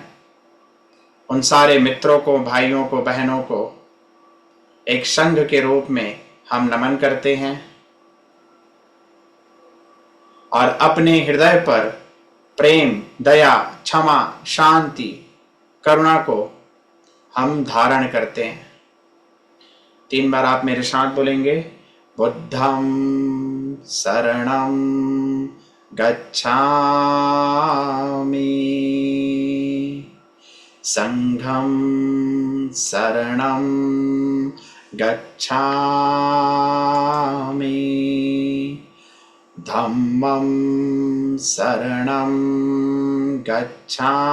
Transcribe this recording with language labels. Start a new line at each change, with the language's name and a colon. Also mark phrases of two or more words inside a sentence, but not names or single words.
Hindi: उन सारे मित्रों को, भाइयों को, बहनों को एक संघ के रूप में हम नमन करते हैं और अपने हृदय पर प्रेम, दया, क्षमा, शांति, करुणा को हम धारण करते हैं। 3 बार आप मेरे साथ बोलेंगे,
Pali: बुद्धं शरणं गच्छामि, संघं शरणं गच्छामि, धम्मं शरणं गच्छामि,